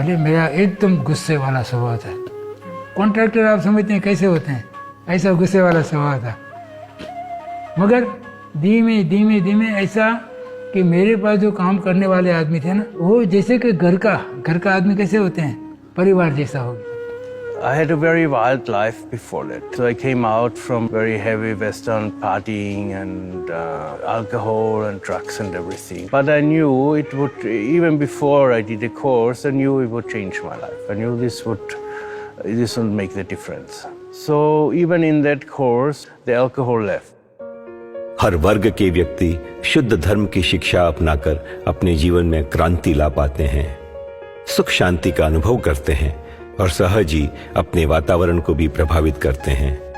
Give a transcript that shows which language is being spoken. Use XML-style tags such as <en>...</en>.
<hi>भले मेरा एकदम गुस्से वाला स्वभाव था। कॉन्ट्रैक्टर आप समझते हैं कैसे होते हैं, ऐसा गुस्से वाला स्वभाव था। मगर धीमे धीमे धीमे ऐसा कि मेरे पास जो काम करने वाले आदमी थे ना, वो जैसे कि घर का आदमी कैसे होते हैं, परिवार जैसा हो गया।</hi> <en>I had a very wild life before that. So I came out from very heavy Western partying and alcohol and drugs and everything. But I knew it would, even before I did the course, I knew it would change my life. I knew this would make the difference. So even in that course, the alcohol left.</en> <hi>हर वर्ग के व्यक्ति शुद्ध धर्म की शिक्षा अपनाकर अपने जीवन में क्रांति ला पाते हैं, सुख शांति का अनुभव करते हैं और सहज ही अपने वातावरण को भी प्रभावित करते हैं।</hi>